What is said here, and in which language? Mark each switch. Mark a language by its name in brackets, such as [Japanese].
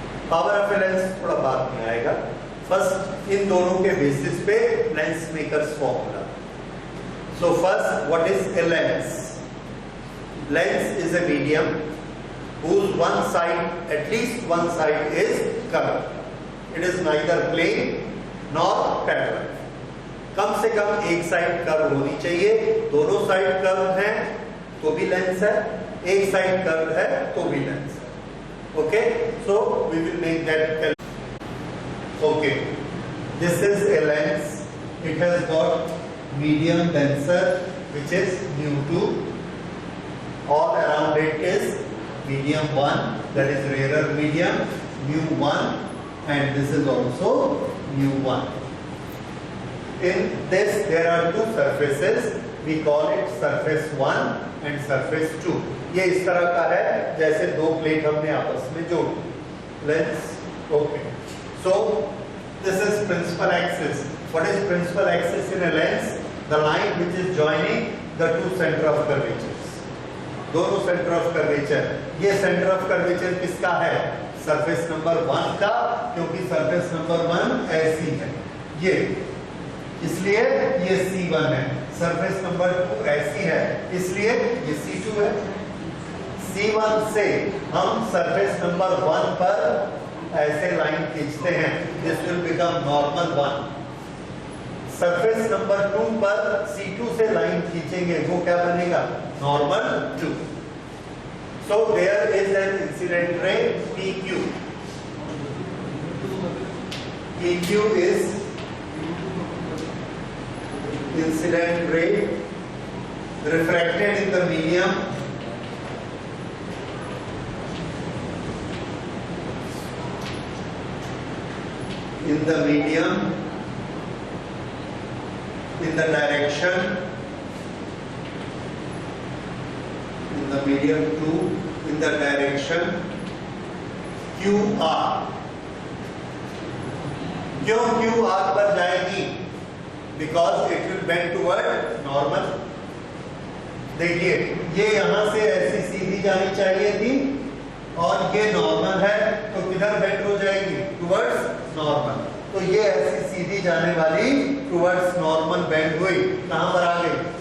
[Hindi] Power of a lens थोड़ा बाद में आएगा, फर्स्ट इन दोनों के बेसिस पे lens makers formula. [English] So first, what is a lens? Lens is a medium whose one side, at least one side is curved. It is neither plane nor parallel. [Hindi] कम से कम एक side curve होनी चाहिए, दोनों side curve हैं तो भी lens है, एक साइड कर्व है तो भी लेंस है। [English] Okay, so we will make that. Okay, this is a lens. It has got medium denser, which is mu2. All around it is medium 1, that is rarer medium, mu1, and this is also mu1. In this, there are two surfaces. We call it surface 1 and surface 2. [Hindi] ये इस तरह का है जैसे दो plate हमने आपस में जोड़ी, lens. [English] Okay, so this is principal axis. What is principal axis in a lens? The line which is joining the two centre of curvatures, दोनों centre of curvature. [Hindi] ये सेंटर ऑफ कर्वेचर किसका है? Surface number 1 का, क्योंकि surface number 1 ऐसी है ये, इसलिए ये C1 है। सरफेस नंबर 2 ऐसी है, इसलिए ये C2 है। C1 से हम सरफेस नंबर 1 पर ऐसे लाइन खींचते हैं, [English] This will become normal 1। [Hindi] Surface number 2 पर C2 से लाइन खींचेंगे, वो क्या बनेगा? Normal 2। [English] So there is an incident ray PQ। PQ is incident ray refracted in the medium in the medium 2 in the direction QR। [Hindi] क्यों QR पर जाएगी? [English] Because it will bend toward normal. [Hindi] देखिए ये यहां से ऐसी सीधी जानी चाहिए थी और ये नॉर्मल है, तो किधर बेंड हो जाएगी? Towards normal. तो ये ऐसी सीधी जाने वाली टुवर्ड्स नॉर्मल बेंड हुई, कहां पर आ गई?